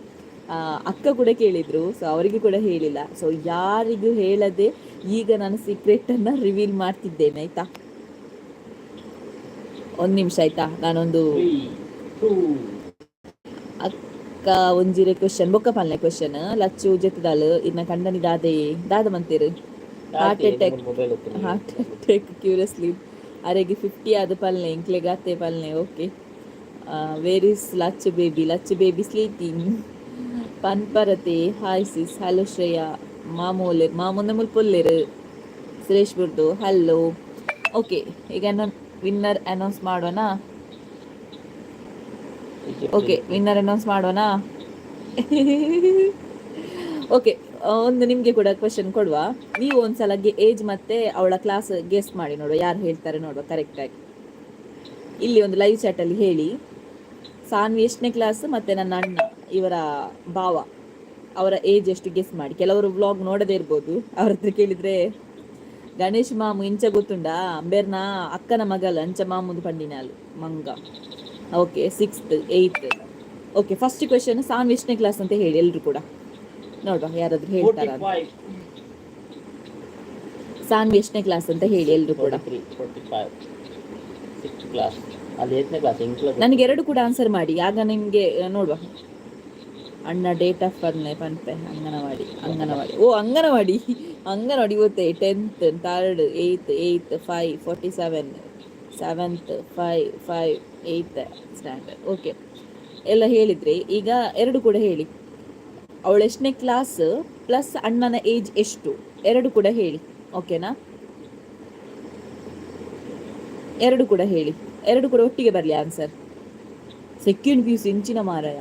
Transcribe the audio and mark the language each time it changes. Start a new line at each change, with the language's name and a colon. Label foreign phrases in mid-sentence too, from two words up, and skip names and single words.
Kannada: ಅಕ್ಕ ಕೂಡ ಕೇಳಿದರು, ಸೊ ಅವರಿಗೂ ಕೂಡ ಹೇಳಿಲ್ಲ. ಸೊ ಯಾರಿಗೂ ಹೇಳದೆ ಈಗ ನಾನು ಸೀಕ್ರೆಟನ್ನು ರಿವೀಲ್ ಮಾಡ್ತಿದ್ದೇನೆ, ಆಯಿತಾ. 1 ನಿಮಿಷ ಆಯಿತಾ.
Tulu: ನಾನೊಂದು ಅಕ್ಕ ಒಂಜಿರೆ ಕ್ವೆಶನ್ ಬೊಕ್ಕ ಪಲ್ಲೆ ಕ್ವೆಶನ್ ಲಚ್ಚು ಜೆತ್ತದಾಳು ಇನ್ನ ಕಂಡನಿ ದಾದ ಮಂತೀರು
English: heart attack
Tulu: ಕ್ಯೂರಿಯಸ್ಲಿ ಅರೆಗೆ 50 ಆದ ಪಲ್ಲೆ ಇಂಕ್ಲೆ ಗಾತೆ ಪಲ್ಲೆ.
English: Okay, where is Lachchu baby sleeping.
Tulu: ಪನ್ಪರತೆ
English: hi sis hello.
Tulu: ಶ್ರೇಯಾ ಮಾಮೂಲೆ ಮುಲ್ಪೊಲ್ಲೇರು ಸುರೇಶ್ ಬಿಡ್ದು ಹಲೋ.
Kannada: ಓಕೆ, ಈಗ ನಾನು
English: winner announce
Kannada: ಮಾಡೋಣ. ಓಕೆ,
English: winner announce
Kannada: ಮಾಡೋಣ. ಓಕೆ, ಒಂದು ನಿಮಗೆ ಕೂಡ ಕ್ವೆಶನ್ ಕೊಡುವ. ನೀವು ಒಂದ್ಸಲ ಏಜ್ ಮತ್ತೆ ಅವಳ ಕ್ಲಾಸ್ ಗೆಸ್ಟ್ ಮಾಡಿ ನೋಡುವ, ಯಾರು ಹೇಳ್ತಾರೆ ನೋಡುವ ಕರೆಕ್ಟಾಗಿ. ಇಲ್ಲಿ ಒಂದು ಲೈವ್ ಚಾಟಲ್ಲಿ ಹೇಳಿ ಸಾನ್ವಿ ಎಷ್ಟನೇ ಕ್ಲಾಸ್ ಮತ್ತು ನನ್ನ ಅಣ್ಣ ಇವರ ಭಾವ ಅವರ ಏಜ್ ಎಷ್ಟು ಗೆಸ್ ಮಾಡಿ. ಕೆಲವರು ವ್ಲಾಗ್ ನೋಡದೇ ಇರ್ಬೋದು, ಅವ್ರ ಹತ್ರ ಕೇಳಿದರೆ ಗಣೇಶ್ ಮಾಮು
Tulu: ಇಂಚ ಗೊತ್ತುಂಡ ಅಂಬೇರ್ನ ಅಕ್ಕನ ಮಗಲ್ ಅಂಚ ಮಾಮುದು ಪಂಡಿನಾಲು ಮಂಗ.
Kannada: ಓಕೆ, 6th 8th. ಓಕೆ,
English: first question
Kannada: ಸಾನ್ವಿ ಎಷ್ಟನೇ ಕ್ಲಾಸ್ ಅಂತ ಹೇಳಿ ಎಲ್ಲರೂ ಕೂಡ. ನೋಡುವ ಯಾರಾದ್ರೂ ಹೇಳ್ತಾರ ಅಂತ. ಸಾನ್ವಿ ಎಷ್ಟನೇ ಕ್ಲಾಸ್ ಅಂತ ಹೇಳಿ ಎಲ್ರು ಕೂಡ. 6th ಕ್ಲಾಸ್ ಅಲ್ಲಿ 8ನೇ ಕ್ಲಾಸ್. ನನಗೆ ಎರಡು ಕೂಡ ಆನ್ಸರ್ ಮಾಡಿ, ಆಗ ನಿಮಗೆ ನೋಡುವ.
Tulu: ಅಣ್ಣ ಡೇಟ್ ಆಫ್ ಪನ್ಪೆ ಅಂಗನವಾಡಿ.
Kannada: ಓ ಅಂಗನವಾಡಿ ಇವತ್ತೇ 10th 3rd 8th 5 47 7th 5 8th ಸ್ಟ್ಯಾಂಡರ್ಡ್. ಓಕೆ ಎಲ್ಲ ಹೇಳಿದ್ರಿ. ಈಗ ಎರಡು ಕೂಡ ಹೇಳಿ. ಅವಳು ಎಷ್ಟನೇ ಕ್ಲಾಸ್ ಪ್ಲಸ್ ಅಣ್ಣನ ಏಜ್ ಎಷ್ಟು, ಎರಡು ಕೂಡ ಹೇಳಿ. ಓಕೆನಾ? ಎರಡು ಕೂಡ ಹೇಳಿ, ಎರಡು ಕೂಡ ಒಟ್ಟಿಗೆ ಬರಲಿ ಆನ್ಸರ್.
Tulu: ಸೆಕೆಂಡ್ PUC ಇಂಚಿನ ಮಾರಾಯ,